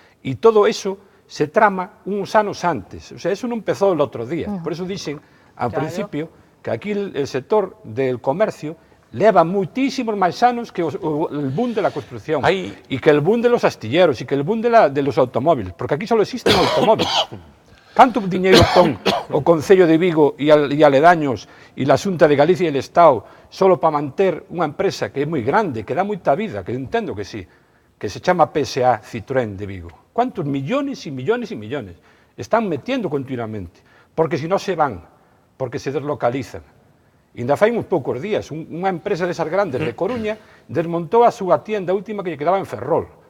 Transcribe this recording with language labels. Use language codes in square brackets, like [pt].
[es] Y todo eso se trama unos años antes. O sea, eso no empezó el otro día. Por eso dicen, al principio, que aquí el sector del comercio [gl] leva muchísimos máis anos [es] que el boom de la construcción, y que el boom de los astilleros, y que el boom de los automóviles, porque aquí solo existen automóviles. [gl] ¿Canto dinero pon o Concello de Vigo e aledaños [es] e la Xunta [gl] de Galicia [es] e el Estado [gl] solo para manter unha empresa que é moi grande, que dá moita vida, que entendo que sí, que se chama PSA Citroën de Vigo? [es] ¿Cuántos millones y millones y millones están metiendo continuamente? Porque si no se van, porque se deslocalizan. [gl] Ainda fai uns poucos días, unha empresa desas grandes de Coruña desmontou a súa tienda última que lle quedaba en Ferrol.